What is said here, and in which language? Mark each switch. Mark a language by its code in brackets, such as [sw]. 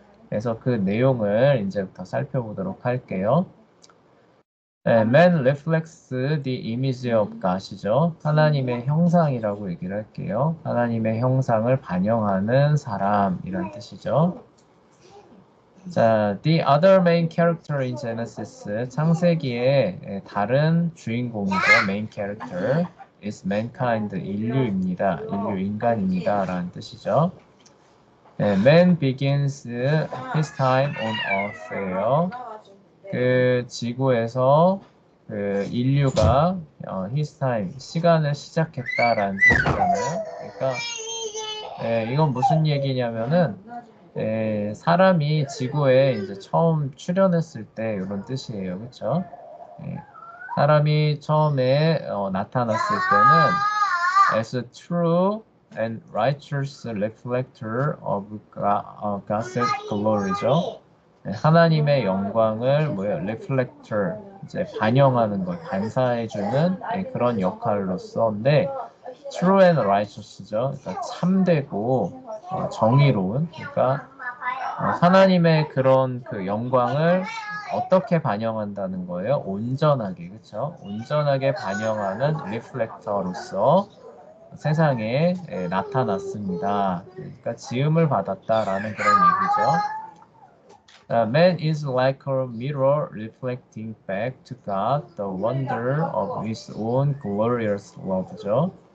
[ko] 그래서 그 내용을 이제부터 살펴보도록 할게요. [en] Man reflects the image of God이죠. [ko] 하나님의 형상이라고 얘기를 할게요. 하나님의 형상을 반영하는 사람이란 뜻이죠. [en] 자, the other main character in Genesis, [ko] 창세기의 다른 주인공이죠. [en] main character is mankind, [ko] 인류입니다. 인간입니다. 라는 뜻이죠. [en] Man begins his time on earth예요. [ko] 그 지구에서 그 인류가 [en] his time, [ko] 시간을 시작했다라는 뜻이잖아요. 그러니까 이건 무슨 얘기냐면은 사람이 지구에 이제 처음 출현했을 때 이런 뜻이에요. 그렇죠? 사람이 처음에 나타났을 때는 [en] as a true and righteous reflector of God's glory죠. [ko] 하나님의 영광을 reflector 이제 반영하는 것, 반사해주는 그런 역할로서인데 [en] true and righteous [ko] 죠. 그러니까 참되고 정의로운. 그러니까 하나님의 그런 그 영광을 어떻게 반영한다는 거예요? 온전하게, 그렇죠? 온전하게 반영하는 리플렉터로서 세상에 나타났습니다. 그러니까 지음을 받았다라는 그런 얘기죠. [en] Man is like a mirror reflecting back to God the wonder of His own glorious love죠.